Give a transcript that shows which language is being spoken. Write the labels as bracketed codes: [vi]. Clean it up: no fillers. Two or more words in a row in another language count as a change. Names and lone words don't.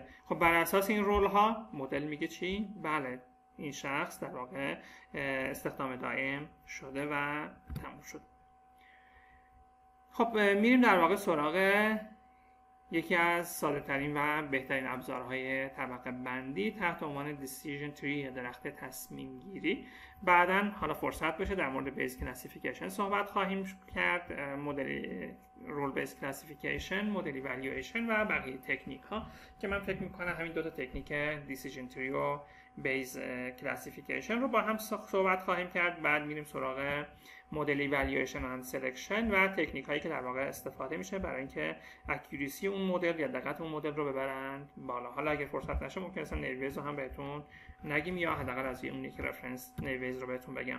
[fa] خب بر اساس این رول ها مدل میگه چی؟ بله، این شخص در واقع استخدام دائم شده و تموم شد. خب میریم در واقع سراغ یکی از ساده ترین و بهترین ابزارهای طبقه بندی تحت عنوان [en] decision tree [fa] یا درخت تصمیم گیری. بعداً حالا فرصت بشه در مورد [en] Bayes classification [fa] صحبت خواهیم کرد، [en] model rule base classification, model evaluation [fa] و بقیه تکنیک ها که من فکر میکنم همین دو تا تکنیک [en] decision tree [fa] و [en] Bayes classification [fa] رو با هم صحبت خواهیم کرد. بعد میریم سراغ [en] model evaluation and selection [fa] و تکنیک هایی که در واقع استفاده میشه برای اینکه اکورسی اون مدل یا دقت اون مدل رو ببرند بالا. حالا اگه فرصت نشه ممکن است نیویز رو هم بهتون نگیم یا حداقل از اون یک رفرنس نیویز رو بهتون بگم.